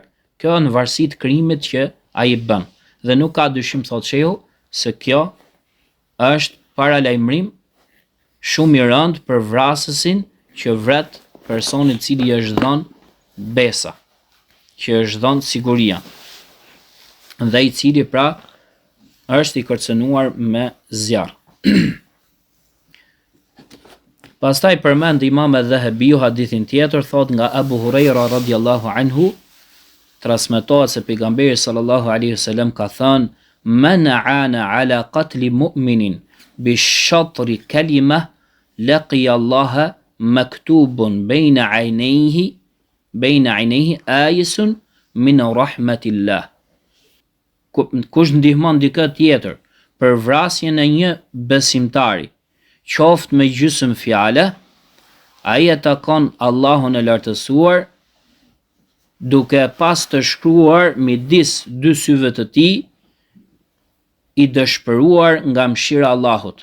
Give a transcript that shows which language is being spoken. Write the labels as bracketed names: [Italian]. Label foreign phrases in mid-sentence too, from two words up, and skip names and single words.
[Albanian] Kjo në varësi të krimit që ai bën. Dhe nuk ka dyshim, thot shehu, se kjo është paralajmërim shumë i rëndë për vrasësin që vret personit cili është dhënë besa, që është dhënë siguria, dhe i cili pra është i kërcënuar me zjarr. Pastaj përmend Imam Adh-Dhahabiu hadithin tjetër, thot nga Abu Huraira [Arabic] رضي الله عنه, [Albanian] transmetohet se pejgamberi [Arabic] صلى الله عليه وسلم [Albanian] ka thënë: [Arabic] "من أعان على قتل مؤمن بشطر كلمة لقي الله مكتوب بين عينيه آيس من رحمة الله." [Albanian] Kush ndihmon dikë tjetër për vrasjen e një besimtari, qoftë me gjysmë fjale, ai e takon Allahun e lartësuar, duke pas të shkruar midis dy syve të tij, i dëshpëruar nga mëshira e Allahut.